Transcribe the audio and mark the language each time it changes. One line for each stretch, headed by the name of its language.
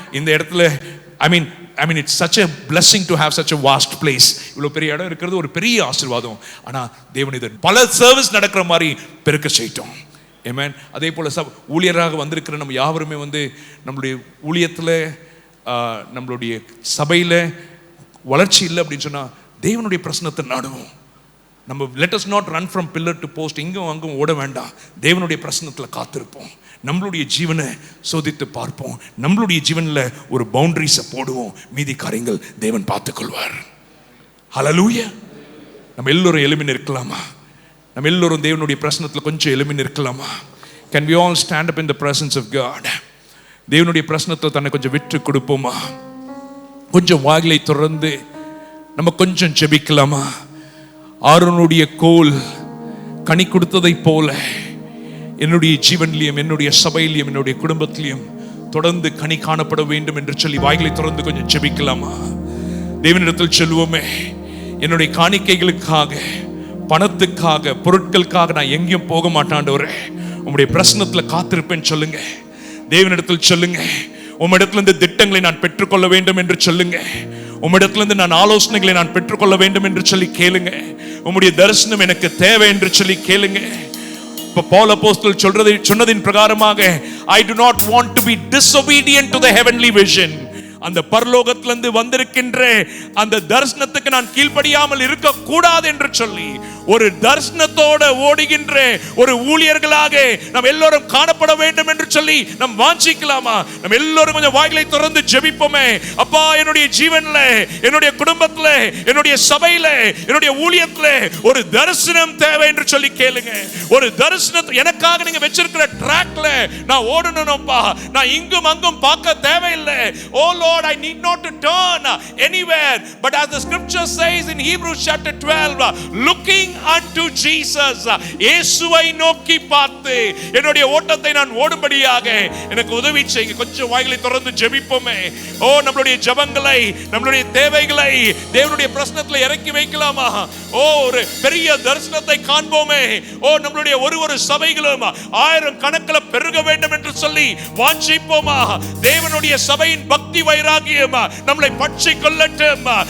Tamil: இந்த இடத்துல
English: I mean it's such a blessing to have such a vast place.
Tamil: இவ்வளோ பெரிய இடம் இருக்கிறது ஒரு பெரிய ஆசீர்வாதம். ஆனால் தேவன் இதை பல சர்வீஸ் நடக்கிற மாதிரி பெருக்க செய்யட்டும். ஆமென். அதே போல் ஊழியராக வந்திருக்கிற நம்ம யாவருமே நம்மளுடைய ஊழியத்தில், நம்மளுடைய சபையில் வளர்ச்சி இல்லை அப்படின்னு சொன்னால் தேவனுடைய பிரசனத்தை நாடுவோம். நம்ம
English: let us not run from pillar to post,
Tamil: இங்கும் அங்கும் ஓட வேண்டாம். தேவனுடைய பிரசனத்தில் காத்திருப்போம். நம்மளுடைய ஜீவனை சோதித்து பார்ப்போம். நம்மளுடைய ஜீவனில் ஒரு பவுண்டரிஸை போடுவோம். மீதி காரியங்கள் தேவன் பார்த்துக்கொள்வார். ஹல்லேலூயா. நம்ம எல்லோரும் எழும்பி நிற்கலாமா? நம்ம எல்லோரும் தேவனுடைய பிரசனத்தில் கொஞ்சம் எழும்பி நிற்கலாமா?
English: Can we all stand up in the presence of God?
Tamil: தேவனுடைய பிரசனத்தை தன்னை கொஞ்சம் விட்டு கொடுப்போமா? கொஞ்சம் வாயிலை திறந்து நம்ம கொஞ்சம் ஜெபிக்கலாமா? ஆரோனுடைய கோல் கனி கொடுத்ததை போல என்னுடைய ஜீவன்லையும், என்னுடைய சபையிலையும், என்னுடைய குடும்பத்திலையும் தொடர்ந்து கனி காணப்பட வேண்டும் என்று சொல்லி வாய்களை தொடர்ந்து கொஞ்சம் ஜெபிக்கலாமா? தேவனிடத்தில் சொல்லுவோமே, என்னுடைய காணிக்கைகளுக்காக, பணத்துக்காக, பொருட்களுக்காக நான் எங்கேயும் போக மாட்டாண்டவரே, உங்களுடைய பிரசனத்துல காத்திருப்பேன் சொல்லுங்க. தேவனிடத்தில் சொல்லுங்க, உம்மிடத்திலிருந்து திட்டங்களை நான் பெற்றுக்கொள்ள வேண்டும் என்று சொல்லுங்க. உம்மிடத்திலிருந்து நான் ஆலோசனைகளை நான் பெற்றுக்கொள்ள வேண்டும் என்று சொல்லி கேளுங்க. உம்முடைய தரிசனம் எனக்கு தேவை என்று சொல்லி கேளுங்க. இப்ப பவுல் அப்போஸ்தலன் சொன்னதின் பிரகாரமாக,
English: I do not want to be disobedient to the heavenly vision.
Tamil: அந்த பரலோகத்திலிருந்து வந்திருக்கின்ற அந்த தரிசனத்துக்கு நான் கீழ்ப்படியாமல் இருக்க கூடாது என்று சொல்லி ஒரு தரிசனத்தோட ஓடுகின்ற ஒரு ஊழியர்களாக நாம் எல்லோரும் காணப்பட வேண்டும் என்று சொல்லி நாம் வாஞ்சிக்கலாமா? நம்ம எல்லோரும் கொஞ்சம் வாய்களை திறந்து ஜெபிப்போமே. அப்பா, என்னுடைய ஜீவன்ல, என்னுடைய குடும்பத்துல, என்னுடைய சபையில, என்னுடைய ஊழியத்துல ஒரு தரிசனம் தேவை என்று சொல்லி கேளுங்க. ஒரு தரிசனத்தை எனக்காக நீங்க வச்சிருக்கிற ட்ராக்ல நான் ஓடணும்ப்பா. நான் இங்கும் அங்கும் பார்க்க தேவையில்லை.
English: oh Lord, I need not to turn anywhere, but as the scripture says in Hebrews chapter 12, looking unto Jesus,
Tamil: இயேசுவை நோக்கி பார்த்து என்னுடைய ஓட்டத்தை நான் ஓடும்படியாக எனக்கு உதவி செய்யுங்க. கொஞ்சம் வாய்களை திறந்து ஜெபிப்போமே. ஓ, நம்மளுடைய ஜெபங்களை, நம்மளுடைய தேவைகளை தேவனுடைய பிரசன்னத்தில் இறக்கி வைக்கலாமா? ஓ, ஒரு பெரிய தரிசனத்தை காண்போமே. ஓ, நம்மளுடைய ஒரு சபைகளும் 1000 கணக்கில் பெருக வேண்டும் என்று சொல்லி வாஞ்சிப்போமா? தேவனுடைய சபையின் பக்தி வைராகியம் நம்மளை பற்றி கொள்ளட்டும்.